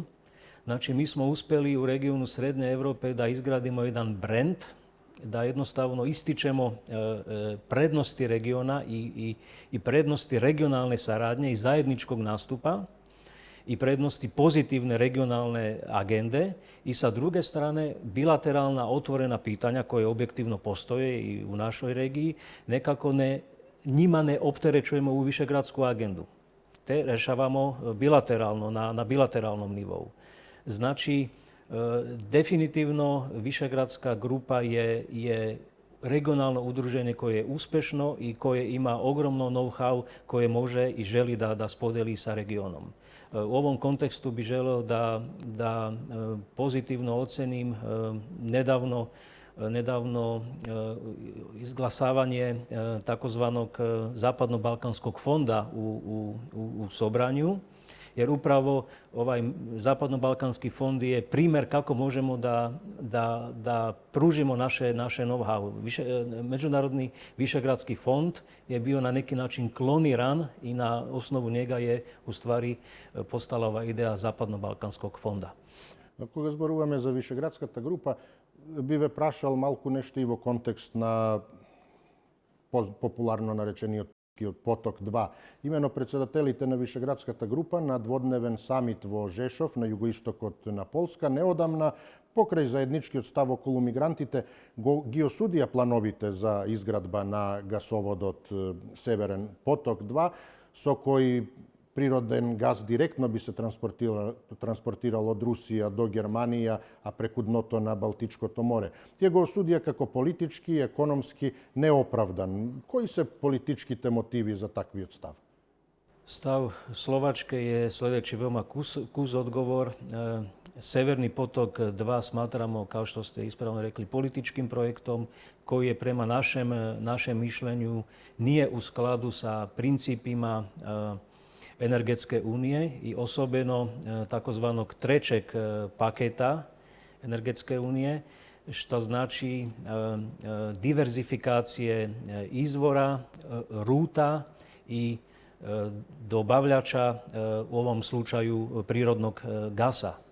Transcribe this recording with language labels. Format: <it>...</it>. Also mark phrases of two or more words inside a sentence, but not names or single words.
<sr>Znači, mi smo uspjeli u regionu Srednje Evrope da izgradimo jedan brend, da jednostavno ističemo prednosti regiona i prednosti regionalne saradnje i zajedničkog nastupa i prednosti pozitivne regionalne agende i sa druge strane bilateralna otvorena pitanja koje objektivno postoje i u našoj regiji, nekako njima ne opterećujemo u višegradsku agendu. Te rešavamo bilateralno, na bilateralnom nivou. Znači, definitivno Višegradska grupa je regionalno udruženje koje je uspešno i koje ima ogromno know-how koje može i želi da spodeli sa regionom. U ovom kontekstu bih želeo da pozitivno ocenim nedavno izglasavanje takozvanog Zapadno-balkanskog fonda u Sobranju, jer upravo ovaj Zapadno-balkanski fond je primjer kako možemo da pružimo naše know-how. Međunarodni višegradski fond je bio na neki način kloniran i na osnovu njega je u stvari postala ova ideja Zapadno-balkanskog fonda.</sr> <mk>Кога зборуваме за Вишеградската група, би ве прашал малку нешто и во контекст на популарно наречениот Поток 2. Имено председателите на Вишеградската група на дводневен самит во Жешов на југоистокот на Полска неодамна покрај заедничкиот став околу мигрантите ги осудија плановите за изградба на гасоводот Северен поток 2 со кој природен газ директно би се транспортирал од Русија до Германија, а преку дното на Балтичкото море. Тие го осудија како политички и економски неоправдан. Кои се политичките мотиви за таквиот став?</mk> <sr>Stav Slovačke je sljedeći veoma kus odgovor. Severni potok 2 smatramo, kao što ste ispravno rekli, političkim projektom koji je prema našem mišljenju nije u skladu sa principima energetske unije i osobeno takozvanog trećeg paketa energetske unije, što znači diverzifikacije izvora, ruta i dobavljača, u ovom slučaju prirodnog gasa.</sr>